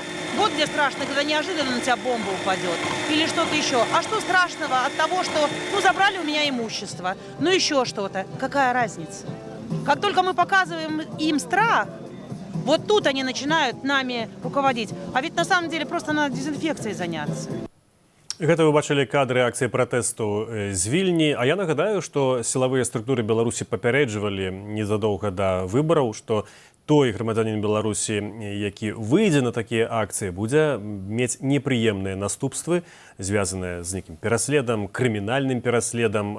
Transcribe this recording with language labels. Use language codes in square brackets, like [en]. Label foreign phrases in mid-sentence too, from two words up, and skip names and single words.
[ru] Вот где страшно, когда неожиданно на тебя бомба упадет. Или что-то еще. А что страшного от того, что забрали у меня имущество? Еще что-то. Какая разница? Как только мы показываем им страх, вот тут они начинают нами руководить. А ведь на самом деле просто надо дезинфекцией заняться. [be] Гэта вы бачылі кадры акцыі пратэсту з Вільні. А я нагадаю, што сілавыя структуры Беларусі папярэджвалі незадоўга да выбараў, што той грамадзянін Беларусі, які выйдзе на такія акцыі, будзе мець непрыемныя наступствы, звязаныя з нейкім пераследам, крымінальным пераследам.